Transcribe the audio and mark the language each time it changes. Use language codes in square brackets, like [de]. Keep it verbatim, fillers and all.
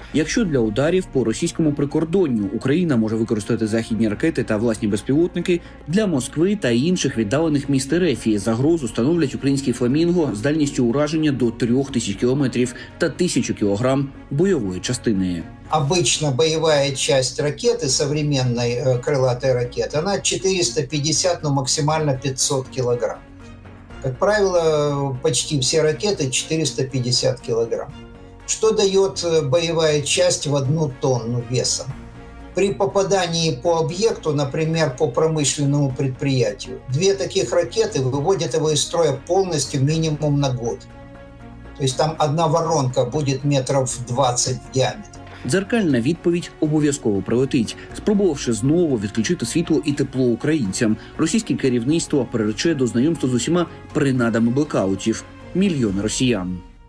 [uk] Якщо для ударів по російському прикордонню Україна може використати західні ракети та власні безпілотники, для Москви та інших віддалених міст РФ загрозу становлять українські «Фламінго» з дальністю ураження до три тисячі кілометрів та тисячу кілограм бойової частини. [ru] Обычно боевая часть ракеты, современной крылатой ракеты, она четыреста пятьдесят, ну максимально пятьсот килограмм. Как правило, почти все ракеты четыреста пятьдесят килограмм, что дает боевая часть в одну тонну веса. При попадании по объекту, например, по промышленному предприятию, две таких ракеты выводят его из строя полностью минимум на год. То есть там одна воронка будет метров двадцать в диаметре. [uk] Дзеркальна відповідь обов'язково прилетить. Спробувавши знову відключити світло і тепло українцям, російське керівництво прирече до знайомства з усіма принадами блекаутів – мільйони росіян.